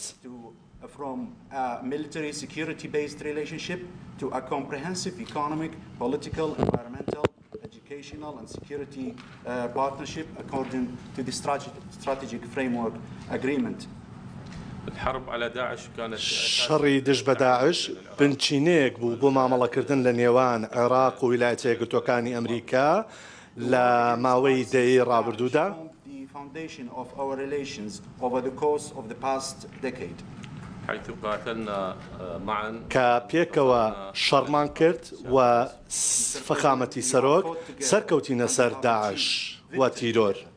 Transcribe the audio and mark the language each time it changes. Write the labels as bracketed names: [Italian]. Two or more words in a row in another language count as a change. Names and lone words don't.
[English] From a military security-based relationship to a comprehensive economic, political, environmental, educational and security partnership according to the strategic framework agreement. [Arabic] الحرب على داعش كانت [Central Kurdish] شەڕی دژ بە داعش بنچینەیەک بوو بۆ مامەڵەکردن لە نێوان عێراق و ویلایەتە یەکگرتووەکانی ئەمریکا لە ماوەی دەیەی ڕابردوودا. کە پێکەوە شەڕمان کرد و فەخامەتی سەرۆک سەرکەوتینە سەر داعش و تیرۆر.